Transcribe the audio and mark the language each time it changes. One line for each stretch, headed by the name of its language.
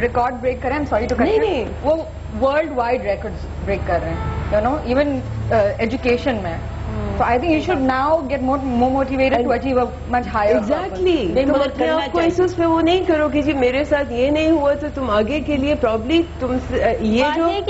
Urdu: Record break کریں,
English: sorry to cut,
Urdu: نہیں وہ ورلڈ وائڈ ریکارڈ بریک کر رہے ہیں,
English: you know
Urdu: ایون ایجوکیشن میں.
English: So I think you should now get more motivated to achieve a much higher. Exactly.
Urdu: تم اپنے آپ کو اس پہ وہ نہیں کرو کہ جی میرے ساتھ یہ نہیں ہوا تو تم آگے کے لیے پرابلی تم یہ جو